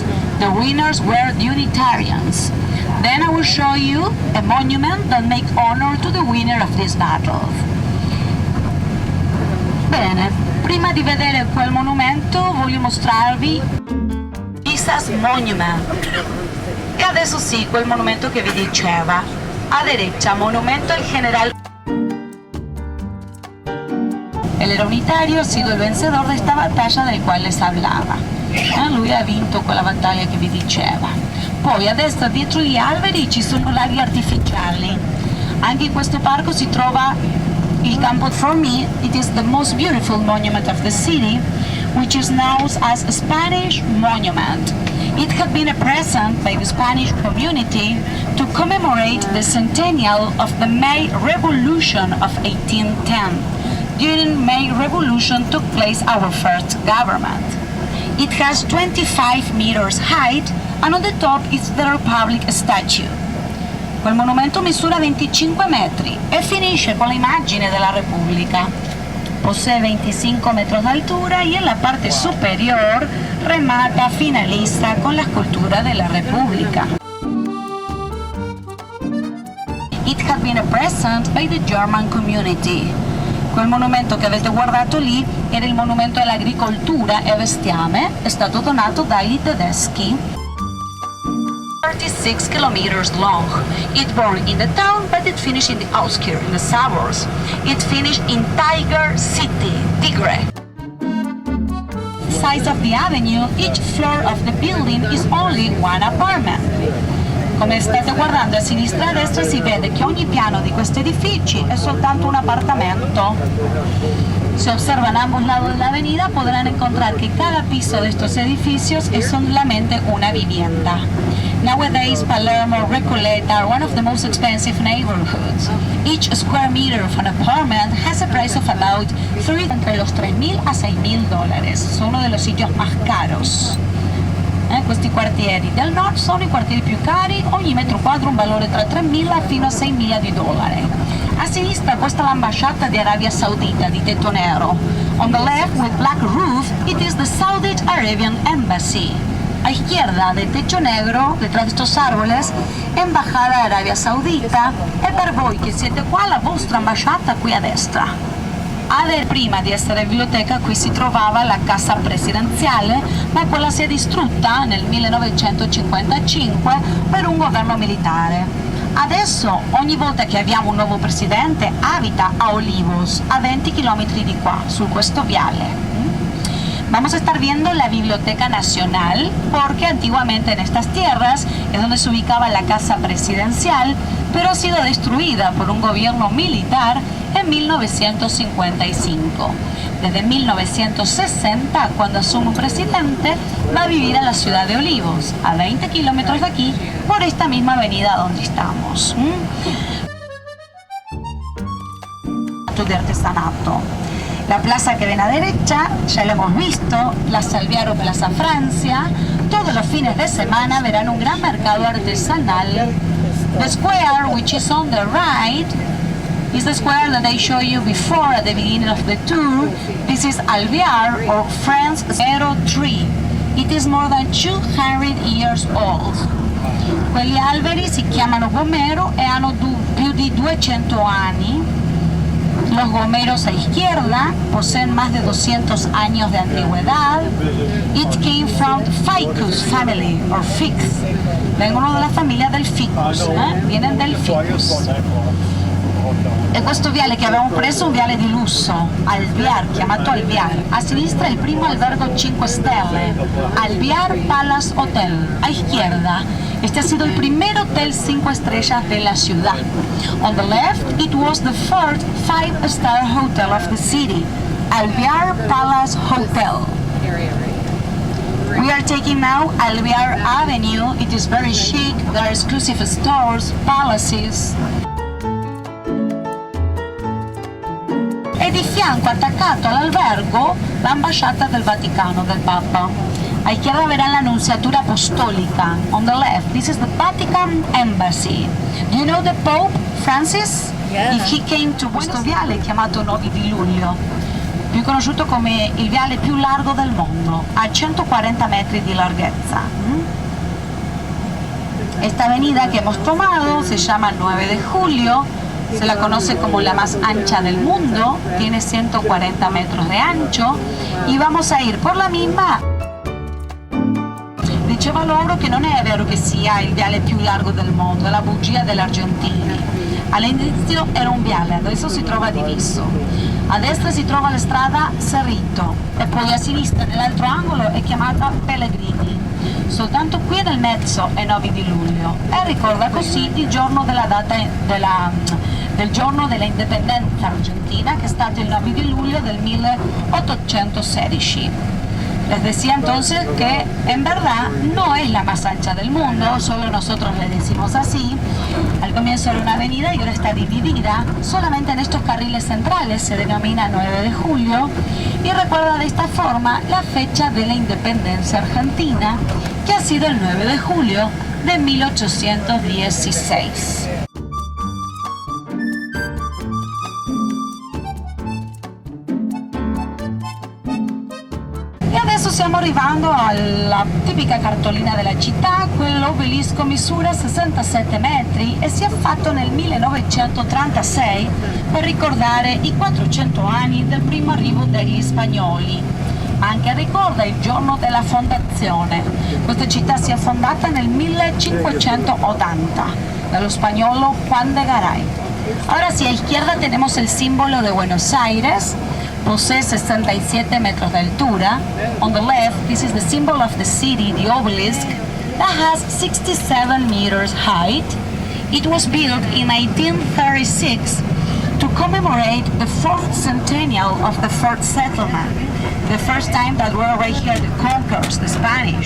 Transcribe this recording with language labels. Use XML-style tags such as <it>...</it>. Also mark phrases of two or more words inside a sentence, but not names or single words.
<en>The winners were the Unitarians. Then I will show you a monument that makes honor to the winner of this battle.</en> <it>Bene, prima di vedere quel monumento voglio mostrarvi Pisa's Monument. E adesso sì, quel monumento che vi diceva.</it> <es>A derecha, monumento al general. Él era unitario, ha sido el vencedor de esta</es> <it>battaglia del quale</it> <es>les hablava.</es> <it>Lui ha vinto quella battaglia che vi diceva. Poi a destra, dietro gli alberi, ci sono laghi artificiali. Anche in questo parco si trova il campo.</it> <en>For me, it is the most beautiful monument of the city, which is known as a Spanish monument. It had been a present by the Spanish community to commemorate the centennial of the May Revolution of 1810. During May Revolution took place our first government. It has 25 meters height and on the top is the Republic statue.</en> <it>Quel monumento misura 25 metri e finisce con l'immagine della Repubblica.</it> <es>Posee 25 metros de altura y en la parte superior remata, finaliza con la escultura de la República.</es> <en>It had been a present by the German community.</en> <it>Quel monumento che avete guardato lì era il monumento all'agricoltura e bestiame, è stato donato dagli tedeschi.</it> <en>36 kilometers long. It born in the town, but it finished in the outskirts, in the suburbs. It finished in Tiger City, Tigre. Size of the avenue, each floor of the building is only one apartment.</en> <it>Come state guardando a sinistra e a destra si vede che ogni piano di questi edifici è soltanto un appartamento.</it> <es>Si observan a ambos lados de la avenida podrán encontrar que cada piso de estos edificios es solamente una vivienda.</es> <en>Nowadays, Palermo, Recoleta are one of the most expensive neighborhoods. Each square meter of an apartment has a price of about</en> <es>entre los $3.000 a $6.000.</es> <en>Sono uno de los sitios más caros.</en> <it>Questi quartieri del nord sono i quartieri più cari, ogni metro quadro un valore tra $3.000 fino a $6.000. A sinistra questa è l'ambasciata di Arabia Saudita di tetto nero.</it> <en>On the left with black roof, it is the Saudi Arabian Embassy.</en> <es>A izquierda, de techo negro, detrás de estos árboles, Embajada de Arabia Saudita,</es> <it>e per voi che siete qua la vostra ambasciata qui a destra. Prima di essere biblioteca qui si trovava la casa presidenziale, ma quella si è distrutta nel 1955 per un governo militare. Adesso ogni volta che abbiamo un nuovo presidente abita a Olivos, a 20 km di qua, su questo viale.</it> <es>Vamos a estar viendo la Biblioteca Nacional, porque antiguamente en estas tierras es donde se ubicaba la casa presidencial, pero ha sido destruida por un gobierno militar en 1955. Desde 1960, cuando asume un presidente, va a vivir en la ciudad de Olivos, a 20 kilómetros de aquí, por esta misma avenida donde estamos. De artesanato. La plaza que ven a derecha, ya la hemos visto, Plaza Alvear o Plaza Francia. Todos los fines de semana verán un gran mercado artesanal.</es> <en>The square, which is on the right, is the square that I showed you before at the beginning of the tour. This is Alvear, or France 03. It is more than 200 years old.</en> <it>Quegli alberi si chiamano gomero e hanno più di 200 anni.</it> <es>Los gomeros a izquierda poseen más de 200 años de antigüedad.</es> <en>It came from Ficus family, or Fix.</en> <it>Vengono dalla famiglia del Ficus,</it> <es>vienen del Ficus.</es> <it>E questo viale che abbiamo preso è un viale di lusso, Alvear, chiamato Alvear. A sinistra il primo albergo 5 stelle, Alvear Palace Hotel.</it> <es>A izquierda, este ha sido el primer hotel 5 estrellas de la ciudad.</es> <en>On the left, it was the first 5-star hotel of the city, Alvear Palace Hotel. We are taking now Alvear Avenue. It is very chic. There are exclusive stores, palaces.</en> <it>E di fianco, attaccato all'albergo, l'ambasciata del Vaticano, del Papa.</it> <es>A izquierda verán la Nunciatura Apostólica.</es> <en>On the left, this is the Vatican Embassy. Do you know the Pope Francis? Yeah. If he came to</en> <it>questo viale chiamato 9 di luglio, più conosciuto come il viale più largo del mondo, a 140 metri di larghezza.</it> <es>Esta avenida que hemos tomado se llama 9 de julio, se la conoce como la más ancha del mundo, tiene 140 metros de ancho y vamos a ir por la misma.</es> <it>Diceva loro che non è vero che sia il viale più largo del mondo, è la bugia degli argentini. All'inizio era un viale, adesso si trova diviso. A destra si trova la strada Cerrito e poi a sinistra nell'altro angolo è chiamata Pellegrini. Soltanto qui nel mezzo è 9 di luglio e ricorda così il giorno del giorno dell'indipendenza argentina, che è stato il 9 di luglio del 1816.</it> <es>Les decía entonces que en verdad no es la más ancha del mundo, solo nosotros le decimos así. Al comienzo era una avenida y ahora está dividida. Solamente en estos carriles centrales se denomina 9 de julio y recuerda de esta forma la fecha de la independencia argentina, que ha sido el 9 de julio de 1816.</es> <it>Stiamo arrivando alla tipica cartolina della città. Quell'obelisco misura 67 metri e si è fatto nel 1936 per ricordare i 400 anni del primo arrivo degli spagnoli, ma anche ricorda il giorno della fondazione. Questa città si è fondata nel 1580 dallo spagnolo Juan de Garay.</it> <es>Ahora sí, a izquierda tenemos el símbolo de Buenos Aires. Posee 67 metros de altura.</es> <en>On the left, this is the symbol of the city, the obelisk, that has 67 meters height. It was built in 1836 to commemorate the 4th centennial of the first settlement, the first time that were right here the conquerors, the Spanish.</en>